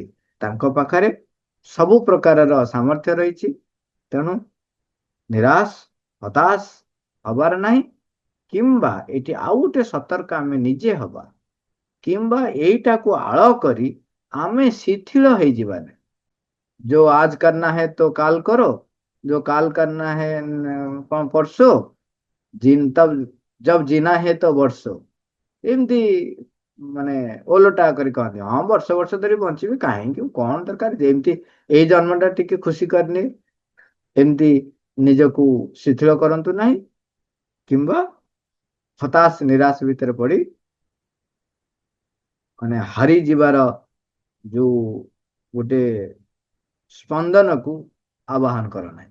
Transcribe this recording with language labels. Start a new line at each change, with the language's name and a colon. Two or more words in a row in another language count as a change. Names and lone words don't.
Odia: ତାଙ୍କ ପାଖରେ ସବୁ ପ୍ରକାରର ସାମର୍ଥ୍ୟ ରହିଛି। ତେଣୁ ନିରାଶ ହତାଶ ହବାର ନାହିଁ। କିମ୍ବା ଏଠି ଆଉ ଗୋଟେ ସତର୍କ ଆମେ ନିଜେ ହବା, କିମ୍ବା ଏଇଟାକୁ ଆଳ କରି ଆମେ ଶିଥିଳ ହେଇଯିବାନି।
Hindi: जो आज करना है तो काल करो, जो काल करना है परसों, तब जब जीना है तो ବର୍ଷୋ।
Odia: ଏମିତି ମାନେ ଓଲଟା କରି କହନ୍ତି, ହଁ ବର୍ଷ ବର୍ଷ ଧରି ବଞ୍ଚିବି କାହିଁକି, କଣ ଦରକାର, ଯେମିତି ଏଇ ଜନ୍ମଟା ଟିକେ ଖୁସି କରିନି, ଏମିତି ନିଜକୁ ଶିଥିଳ କରନ୍ତୁ ନାହିଁ। କିମ୍ବା ହତାଶ ନିରାଶ ଭିତରେ ପଡି ମାନେ ହାରି ଯିବାର ଯୋଉ ଗୋଟେ ସ୍ପନ୍ଦନକୁ ଆବାହନ କର ନାହିଁ।